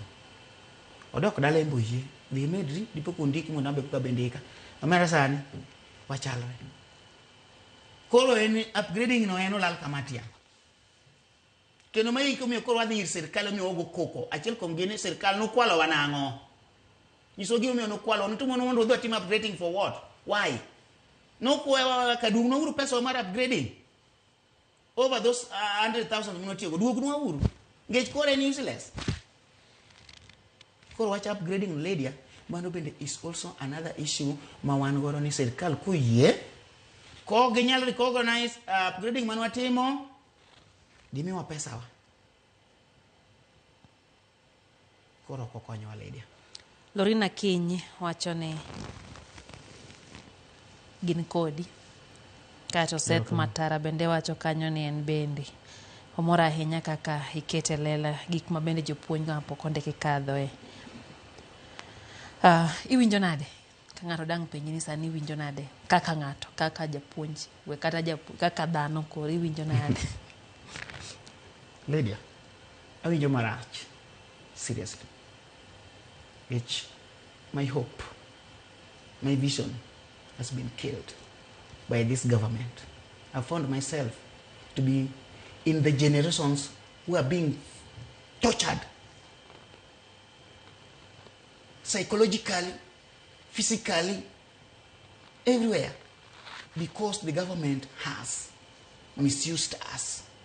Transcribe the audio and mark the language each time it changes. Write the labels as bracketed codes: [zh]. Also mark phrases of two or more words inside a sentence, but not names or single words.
[luo] Odok dala embuji, dhi medri, dipo kundiki mo nabe ka bendika. Amera sani, wachalre. Koro en upgrading no eno lal kamatia. Kendo mai komi koro wadhi ir sirkal mi ogo koko. Achiel kom gene sirkal no kwalo wanango. Nisogi mi no kwalo, ntumo no mondo do team upgrading [en] for what? Why? [luo] No kwa kadung no uru pesa mar upgrading. [en] Over those 100,000 [luo] minutiyo go duogo no uru. Ngech kore ni useless. Koro watch upgrading lady, mano bende [en] is also another issue [luo] ma wan goro ni sirkal kuyie. Ko ginyalo recognize upgrading mano watimo, dimiwa pesa wa. Koro kokonyo wa lady. Lorina Kiny wacho ni gin kodi. Kato Seth Matara bende wacho kanyo ni en bende. Omora ahinya kaka ikete lela gik ma bende jopuonj ga pok ondiki kadhoe. Iwinjo nade? Ka ng'ato dang' penji ni sani iwinjo nade? Kaka ng'ato, kaka japuonj, we kata kaka dhano koro iwinjo nade? Lydia, awinjo marach. [en] Seriously. It's my hope, my vision has been killed by this government. I found myself to be in the generations who are being tortured psychologically, physically, everywhere, because the government has misused us.